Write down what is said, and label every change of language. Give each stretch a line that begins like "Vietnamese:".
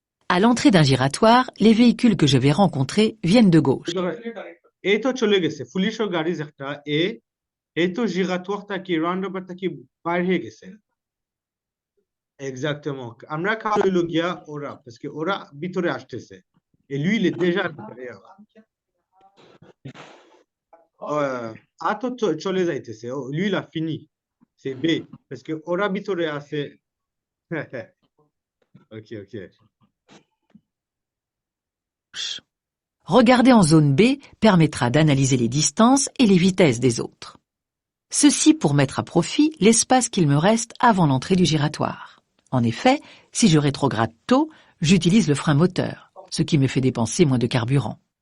French: À l'entrée d'un giratoire, les véhicules que je vais rencontrer viennent de gauche.
Bangla: এই তো চলে গেছে পুলিশের গাড়ি একটা এই তো giratoire টাকি রাউন্ডাবাউট টাকি বাইরে হয়ে গেছে exactement আমরা কাছে হইলো গিয়া ওরা parce que ওরা ভিতরে আসতেছে
French: et lui il est déjà à l'intérieur
Bangla: à তো চলে যাইতেছে
French: lui il a fini c'est B parce que
Bangla: ওরা ভিতরে আছে OK
French: Regarder en zone B permettra d'analyser les distances et les vitesses des autres. Ceci pour mettre à profit l'espace qu'il me reste avant l'entrée du giratoire. En effet, si je rétrograde tôt, j'utilise le frein moteur, ce qui me fait dépenser moins de carburant.